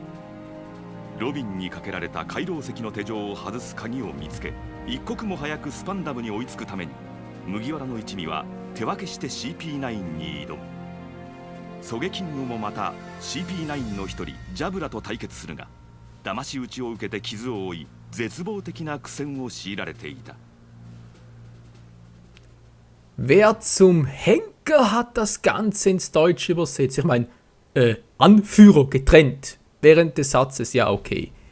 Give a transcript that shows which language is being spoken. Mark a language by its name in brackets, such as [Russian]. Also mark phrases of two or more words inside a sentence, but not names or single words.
[Japanese] ロビンにかけられた回廊石の手錠を外す鍵を見つけ、一刻も早くスパンダムに追いつくために麦わらの一味は手分けして CP9 に挑む。ソゲキングもまた CP9 の一人ジャブラと対決するが、騙し討ちを受けて傷を負い絶望的な苦戦を強いられていた。 [German] Wer zum Henker hat das Ganze ins Deutsche übersetzt? Ich meine, Anführer getrennt. Während des Satzes, ja okay.